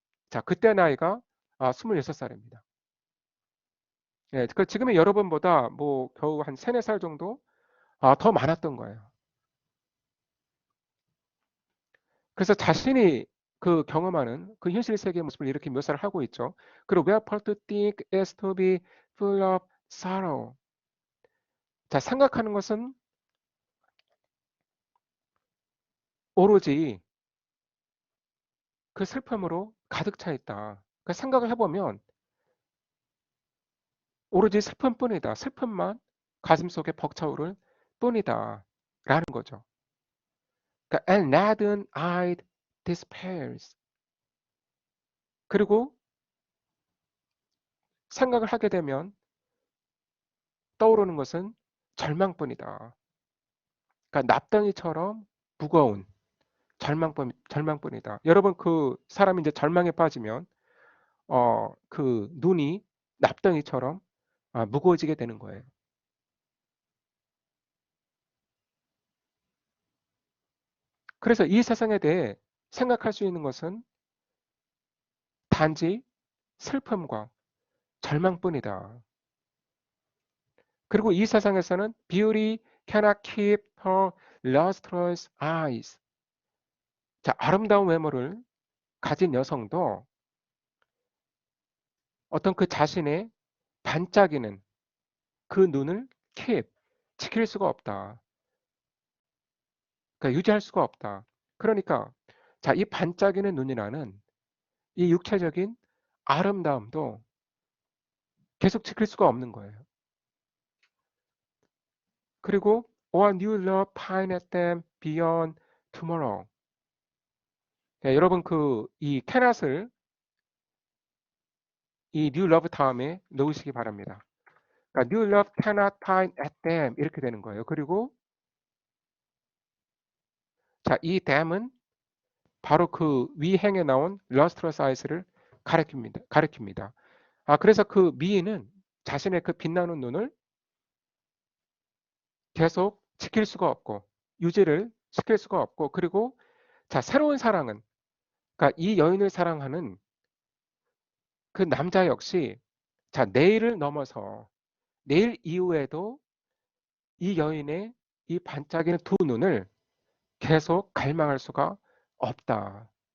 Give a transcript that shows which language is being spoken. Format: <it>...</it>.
<ko>자, 그때 나이가 26살입니다. 예, 그 지금의 여러분보다 뭐 겨우 한 3, 4살 정도 더 많았던 거예요. 그래서 자신이 그 경험하는 그 현실 세계의 모습을 이렇게 묘사를 하고 있죠. 그리고</ko> <en>we are part to think is to be full of sorrow.</en> <ko>자, 생각하는 것은 오로지 그 슬픔으로 가득 차 있다. 그 생각을 해보면 오로지 슬픔뿐이다. 슬픔만 가슴속에 벅차오를 뿐이다. 라는 거죠. 그러니까</ko> <en>and leaden-eyed despairs.</en> <ko>그리고 생각을 하게 되면 떠오르는 것은 절망뿐이다. 그러니까 납덩이처럼 무거운 절망뿐이다. 여러분 그 사람이 이제 절망에 빠지면 그 눈이 납덩이처럼 무거워지게 되는 거예요. 그래서 이 세상에 대해 생각할 수 있는 것은 단지 슬픔과 절망뿐이다. 그리고 이 세상에서는</ko> <en>beauty cannot keep her lustrous eyes.</en> <ko>자, 아름다운 외모를 가진 여성도 어떤 그 자신의 반짝이는 그 눈을 keep, 지킬 수가 없다. 그러니까 유지할 수가 없다. 그러니까 자, 이 반짝이는 눈이라는 이 육체적인 아름다움도 계속 지킬 수가 없는 거예요. 그리고</ko> <en>or new love pine at them beyond tomorrow.</en> <ko>네, 여러분 이 cannot을 이 new love 다음에 넣으시기 바랍니다. 그러니까</ko> <en>new love cannot pine at them</en> <ko>이렇게 되는 거예요. 그리고 자, 이 dam은 바로 그 위행에 나온</ko> <en>lustrous eyes</en> <ko>를 가리킵니다. 그래서 그 미인은 자신의 그 빛나는 눈을 계속 지킬 수가 없고 유지를 시킬 수가 없고, 그리고 자, 새로운 사랑은 그러니까 이 여인을 사랑하는 그 남자 역시 자, 내일을 넘어서 내일 이후에도 이 여인의 이 반짝이는 두 눈을 계속 갈망할 수가 없다.</ko>